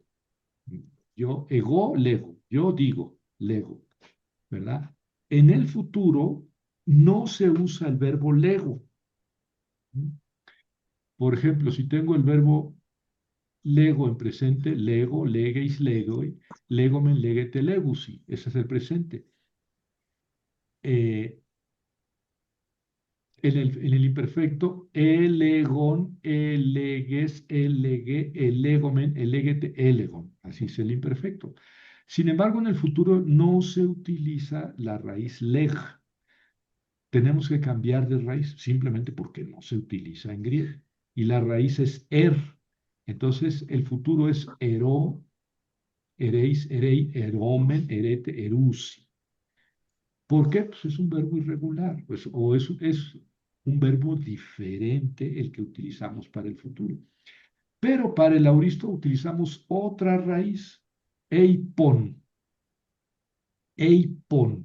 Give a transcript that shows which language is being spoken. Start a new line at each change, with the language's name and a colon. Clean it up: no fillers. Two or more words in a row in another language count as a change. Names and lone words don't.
Spanish: Yo,
Greek: ἐγώ, λέγω.
Spanish: Yo digo, lego, ¿verdad? En el futuro no se usa el verbo lego. Por ejemplo, si tengo el verbo lego en presente, lego,
Greek: λέγεις, λέγει, λέγομεν, λέγετε, λέγουσι.
Spanish: Ese es el presente. Eh, en el imperfecto,
Greek: ἔλεγον, ἔλεγες, ἔλεγε, ἐλέγομεν, ἐλέγετε, ἔλεγον.
Spanish: Así es el imperfecto. Sin embargo, en el futuro no se utiliza la raíz leg. Tenemos que cambiar de raíz simplemente porque no se utiliza en griego. Y la raíz es er. Entonces, el futuro es
Greek: ἐρῶ, ἐρεῖς, ἐρεῖ, ἐροῦμεν, ἐρεῖτε, ἐροῦσι.
Spanish: ¿Por qué? Pues es un verbo irregular, pues, o es un verbo diferente el que utilizamos para el futuro. Pero para el auristo utilizamos otra raíz,
Greek: εἶπον, εἶπον.